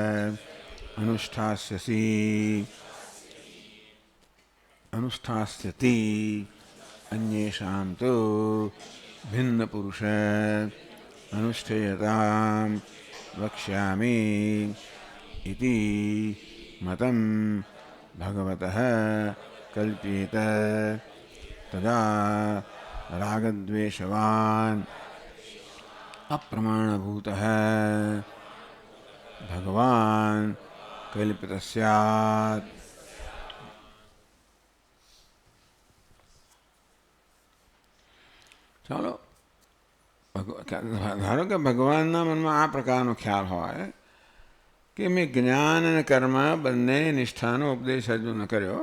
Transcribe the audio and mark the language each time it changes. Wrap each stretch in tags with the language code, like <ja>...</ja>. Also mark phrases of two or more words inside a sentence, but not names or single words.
<sa>अनुष्ठास्यति अन्येषां तो भिन्न पुरुष अनुष्ठेयताम वक्ष्यामि इति मतम भगवतः कल्प्येत तदा रागद्वेषवान् अप्रमाणभूतः भगवान् कल्पितः स्यात्।</sa> <gu>ચાલો, ધારો કે ભગવાનના મનમાં આ પ્રકારનો ખ્યાલ હોય કે મેં જ્ઞાન અને કર્મ બંને નિષ્ઠાનો ઉપદેશ અર્જુનને કર્યો.</gu>